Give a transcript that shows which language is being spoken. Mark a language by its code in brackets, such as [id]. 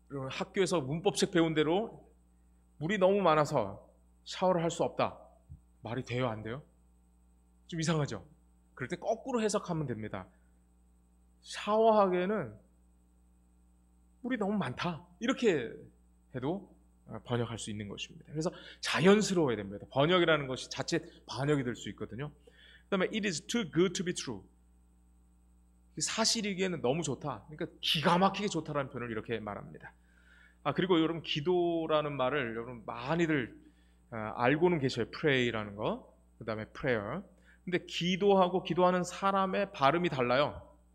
[ko] 학교에서 문법책 배운 대로 물이 너무 많아서 샤워를 할 수 없다. 말이 돼요, 안 돼요? 좀 이상하죠? 그럴 때 거꾸로 해석하면 됩니다. 샤워하기에는 물이 너무 많다. 이렇게 해도 번역할 수 있는 것입니다. 그래서 자연스러워야 됩니다. 번역이라는 것이 자체 반역이 될 수 있거든요. 그 다음에 [en] it is too good to be true. [ko] 사실이기에는 너무 좋다. 그러니까 기가 막히게 좋다라는 표현을 이렇게 말합니다. 그리고 여러분 기도라는 말을 여러분 많이들 알고는 계셔요. pray라는 거. 그 다음에 prayer. 근데 기도하고 기도하는 사람의 발음이 달라요.